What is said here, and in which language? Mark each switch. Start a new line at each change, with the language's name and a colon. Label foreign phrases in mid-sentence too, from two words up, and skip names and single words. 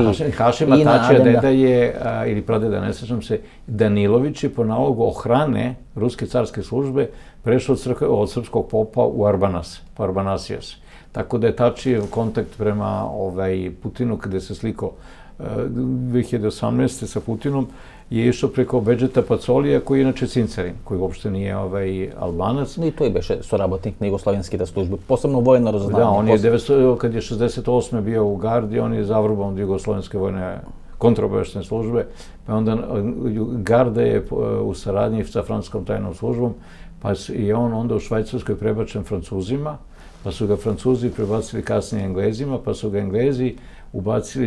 Serbian: Hašima Tačija deda je, ili pradeda, ne sećam se, Danilović je po nalogu ohrane Ruske carske službe prešao od srpskog popa u Arbanasijas. Tako da je Tačijev kontakt prema Putinu, kada se slikao 2018. sa Putinom, je išao preko Bedžeta Pacolija, koji je inače Cincarin, koji uopšte nije Albanac. I to je beše
Macedonian: soraботник на југословенските служби, посебно војно разузнавање.
Serbian: Da, on je kad je 68. bio u Gardi, on je zavrban od jugoslovenske vojne kontraobaveštajne službe, pa onda Garda je u saradnji sa francuskom tajnom službom, pa je on onda u Švajcarskoj prebačen Francuzima, pa su ga Francuzi prebacili kasnije Englezima, pa su ga Englezi ubacili.